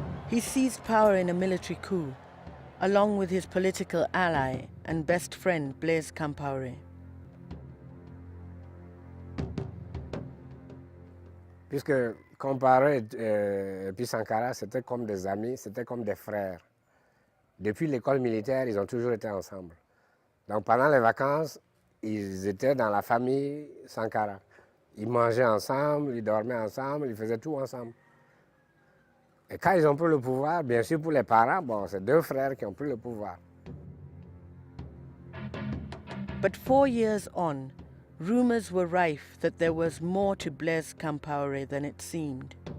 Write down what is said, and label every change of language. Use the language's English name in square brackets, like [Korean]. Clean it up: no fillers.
[English] He seized power in a military coup, along with his political ally and best friend Blaise Compaoré. [French] Puisque Compaoré et puis Sankara, c'était comme des amis, c'était comme des frères. Depuis l'école militaire, ils ont toujours été ensemble. Donc pendant les vacances, ils étaient dans la famille Sankara. Ils mangeaient ensemble, ils dormaient ensemble, ils faisaient tout ensemble. Et quand ils ont pris le pouvoir, bien sûr pour les parents, bon, c'est deux frères qui ont pris le pouvoir. [English] But 4 years on, rumors were rife that there was more to Blaise Compaoré than it seemed.